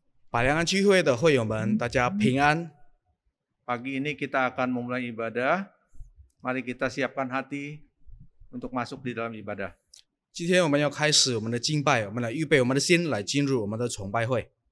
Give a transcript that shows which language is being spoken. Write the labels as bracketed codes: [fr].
[zh] 百良安聚会的会友们，大家平安。 [id] Pagi ini kita akan memulai ibadah. Mari kita siapkan hati untuk masuk di dalam ibadah. [zh] 今天我们要开始我们的敬拜，我们来预备我们的心，来进入我们的崇拜会。